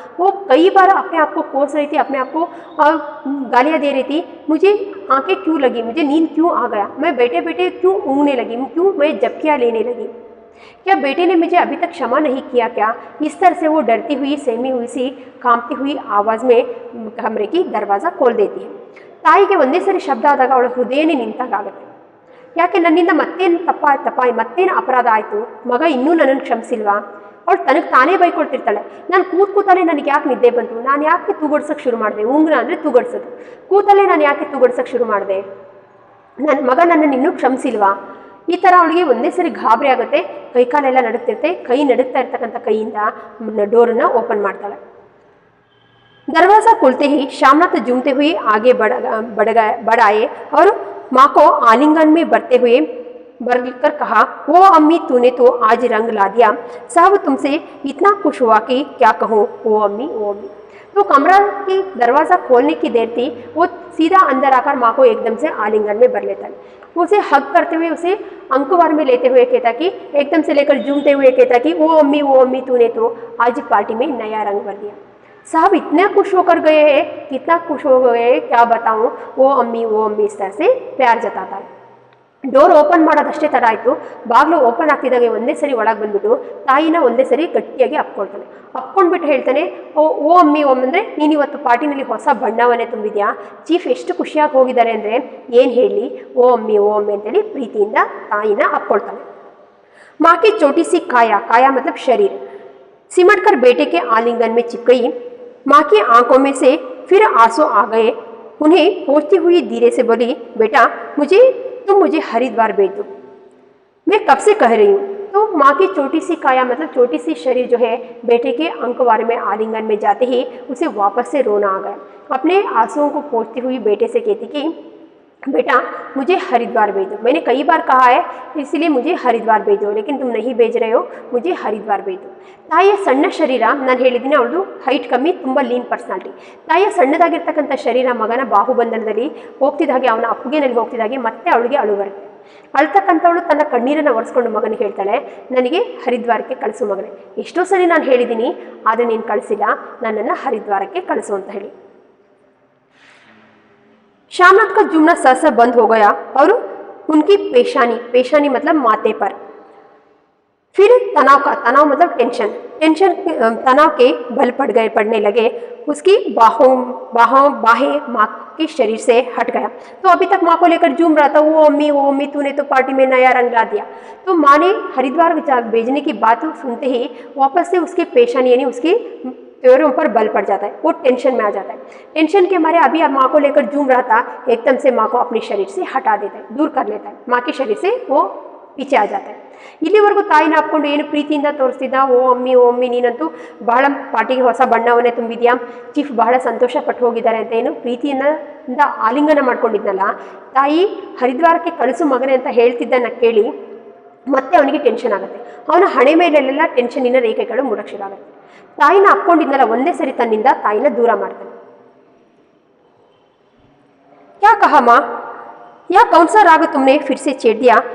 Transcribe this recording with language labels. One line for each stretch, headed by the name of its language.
Hindi: वो कई बार अपने आप को कोस रही थी, अपने आप को गालियाँ दे रही थी। मुझे आंखें क्यों लगी, मुझे नींद क्यों आ गया, मैं बैठे बैठे क्यों ऊँगने लगी, क्यों मैं झपकियाँ लेने लगी, क्या बेटे ने मुझे अभी तक क्षमा नहीं किया क्या। इस तरह से वो डरती हुई, सहमी हुई सी, कांपती हुई आवाज़ में कमरे की दरवाज़ा खोल देती है।
Kannada: ತಾಯಿಗೆ ಒಂದೇ ಸರಿ ಶಬ್ದ ಆದಾಗ ಅವಳ ಹೃದಯನೇ ನಿಂತಾಗುತ್ತೆ. ಯಾಕೆ ನನ್ನಿಂದ ಮತ್ತೇನು ಮತ್ತೇನು ಅಪರಾಧ ಆಯಿತು, ಮಗ ಇನ್ನೂ ನನ್ನನ್ನು ಕ್ಷಮಿಸಿಲ್ವಾ. ಅವಳು ತನಗೆ ತಾನೇ ಬೈಕೊಳ್ತಿರ್ತಾಳೆ. ನಾನು ಕೂತಲೇ ನನಗೆ ಯಾಕೆ ನಿದ್ದೆ ಬಂತು, ನಾನು ಯಾಕೆ ತೂಗಡ್ಸೋಕ್ಕೆ ಶುರು ಮಾಡಿದೆ, ಉಂಗ್ರ ಅಂದರೆ ತೂಗಡ್ಸೋದು, ಕೂತಲೇ ನಾನು ಯಾಕೆ ತೂಗಡ್ಸೋಕ್ಕೆ ಶುರು ಮಾಡಿದೆ, ನನ್ನ ಮಗ ನನ್ನನ್ನು ಇನ್ನೂ ಕ್ಷಮಿಸಿಲ್ವಾ. ಈ ಥರ ಅವಳಿಗೆ ಒಂದೇ ಸರಿ ಗಾಬರಿ ಆಗುತ್ತೆ, ಕೈಕಾಲೆಲ್ಲ ನಡುಗ್ತಿರುತ್ತೆ. ಕೈ ನಡುಗ್ತಾ ಇರ್ತಕ್ಕಂಥ ಕೈಯಿಂದ ಡೋರನ್ನು ಓಪನ್ ಮಾಡ್ತಾಳೆ.
Hindi: दरवाज़ा खुलते ही श्यामनाथ झूमते हुए आगे बढ़ आए और माँ को आलिंगन में बढ़कर कहा, वो अम्मी तूने तो आज रंग ला दिया, साहब तुमसे इतना खुश हुआ कि क्या कहूँ, वो अम्मी वो अम्मी. तो कमरा की दरवाज़ा खोलने की देर थी, वो सीधा अंदर आकर माँ को एकदम से आलिंगन में भर लेता है. उसे हग करते हुए, उसे अंकुवार में लेते हुए कहता कि, एकदम से लेकर झूमते हुए कहता कि वो अम्मी तूने तो आज पार्टी में नया रंग भर दिया. साहब इतने खुश होकर गए हैं, कितना खुश हो गए हैं, क्या बताऊं, वो अम्मी इस तरह से प्यार जताता है.
Kannada: ಡೋರ್ ಓಪನ್ ಮಾಡೋದಷ್ಟೇ ಥರ ಆಯಿತು. ಬಾಗಿಲು ಓಪನ್ ಆಗ್ತಿದ್ದಾಗೆ ಒಂದೇ ಸರಿ ಒಳಗೆ ಬಂದ್ಬಿಟ್ಟು ತಾಯಿನ ಒಂದೇ ಸರಿ ಗಟ್ಟಿಯಾಗಿ ಅಪ್ಕೊಳ್ತಾನೆ. ಅಪ್ಕೊಂಡ್ಬಿಟ್ಟು ಹೇಳ್ತಾನೆ, ಓ ಅಮ್ಮಿ ಅಂದರೆ ನೀನು ಇವತ್ತು ಪಾರ್ಟಿನಲ್ಲಿ ಹೊಸ ಬಣ್ಣವನ್ನೇ ತುಂಬಿದ್ಯಾ, ಚೀಫ್ ಎಷ್ಟು ಖುಷಿಯಾಗಿ ಹೋಗಿದ್ದಾರೆ ಅಂದರೆ ಏನು ಹೇಳಿ, ಓ ಅಮ್ಮಿ ಅಂತೇಳಿ ಪ್ರೀತಿಯಿಂದ ತಾಯಿನ ಅಪ್ಕೊಳ್ತಾನೆ.
Hindi: माँ की छोटी सी काया मतलब शरीर सिमट कर बेटे के आलिंगन में चिपक गई. माँ की आंखों में से फिर आंसू आ गए. उन्हें पोंछती हुई धीरे से बोली, बेटा तुम मुझे हरिद्वार भेज दो, मैं कब से कह रही हूँ. तो माँ की छोटी सी काया मतलब छोटी सी शरीर जो है बेटे के अंकवार में आलिंगन में जाते ही उसे वापस से रोना आ गया. अपने आंसुओं को पोंछती हुई बेटे से कहती कि बेटा मुझे हरिद्वार भेज दो, मैंने कई बार कहा है इसलिए मुझे हरिद्वार भेज दो, लेकिन तुम नहीं भेज रहे हो, मुझे हरिद्वार भेज दो.
Kannada: ತಾಯಿಯ ಸಣ್ಣ ಶರೀರ, ನಾನು ಹೇಳಿದ್ದೀನಿ ಅವಳದು ಹೈಟ್ ಕಮ್ಮಿ, ತುಂಬ ಲೀನ್ ಪರ್ಸನಾಲಿಟಿ. ತಾಯಿಯ ಸಣ್ಣದಾಗಿರ್ತಕ್ಕಂಥ ಶರೀರ ಮಗನ ಬಾಹುಬಂಧನದಲ್ಲಿ ಹೋಗ್ತಿದ್ದಾಗೆ, ಅವನ ಅಪ್ಪುಗೆನಲ್ಲಿ ಹೋಗ್ತಿದ್ದಾಗೆ ಮತ್ತೆ ಅವಳಿಗೆ ಅಳು ಬರುತ್ತೆ. ಅಳ್ತಕ್ಕಂಥವಳು ತನ್ನ ಕಣ್ಣೀರನ್ನು ಒರೆಸ್ಕೊಂಡು ಮಗನಿಗೆ ಹೇಳ್ತಾಳೆ, ನನಗೆ ಹರಿದ್ವಾರಕ್ಕೆ ಕಳಿಸು ಮಗನೇ, ಎಷ್ಟೋ ಸರಿ ನಾನು ಹೇಳಿದ್ದೀನಿ ಆದರೆ ನೀನು ಕಳಿಸಿಲ್ಲ, ನನ್ನನ್ನು ಹರಿದ್ವಾರಕ್ಕೆ ಕಳಿಸು ಅಂತ ಹೇಳಿ.
Hindi: श्यामनाथ का जुमना सहसा बंद हो गया और उनकी पेशानी मतलब माथे पर फिर तनाव मतलब टेंशन तनाव के बल पड़ने लगे. उसकी बाहें माँ के शरीर से हट गया. तो अभी तक माँ को लेकर झूम रहा था, वो अम्मी तूने तो पार्टी में नया रंग ला दिया. तो माँ ने हरिद्वार भेजने की बात सुनते ही वापस से उसके पेशानी यानी उसकी पैरों पर बल पड़ जाता है, वो टेंशन में आ जाता है. टेंशन के मारे अभी माँ को लेकर झूम रहा था, एकदम से माँ को अपने शरीर से हटा देता है, दूर कर लेता है. माँ के शरीर से वो पीछे आ जाता है.
Kannada: ಇಲ್ಲಿವರೆಗೂ ತಾಯಿನ ಹಾಕ್ಕೊಂಡು ಏನು ಪ್ರೀತಿಯಿಂದ ತೋರಿಸ್ತಿದ್ದ, ಓ ಅಮ್ಮಿ ನೀನಂತೂ ಬಹಳ ಪಾರ್ಟಿಗೆ ಹೊಸ ಬಣ್ಣವನ್ನೇ ತುಂಬಿದ್ಯಾ, ಚೀಫ್ ಬಹಳ ಸಂತೋಷ ಪಟ್ಟು ಹೋಗಿದ್ದಾರೆ ಅಂತ ಏನು ಪ್ರೀತಿಯಿಂದ ಆಲಿಂಗನ ಮಾಡ್ಕೊಂಡಿದ್ನಲ್ಲ, ತಾಯಿ ಹರಿದ್ವಾರಕ್ಕೆ ಕಳಿಸು ಮಗನೇ ಅಂತ ಹೇಳ್ತಿದ್ದನ್ನ ಕೇಳಿ ಮತ್ತೆ ಅವನಿಗೆ ಟೆನ್ಷನ್ ಆಗುತ್ತೆ. ಅವನ ಹಣೆ ಮೇಲೆಲ್ಲ ಟೆನ್ಷನಿನ ರೇಖೆಗಳು ಮೂಡಕ್ಕೆ ಶುರು ಆಗುತ್ತೆ. ತಾಯಿನ ಅಪ್ಕೊಂಡಿದ್ನಲ್ಲ ಒಂದೇ ಸರಿ ತನ್ನಿಂದ ತಾಯಿನ ದೂರ ಮಾಡ್ತಾನೆ.
Hindi: क्या कहा माँ, यह कौन सा राग तुमने फिर से छेड़ दिया.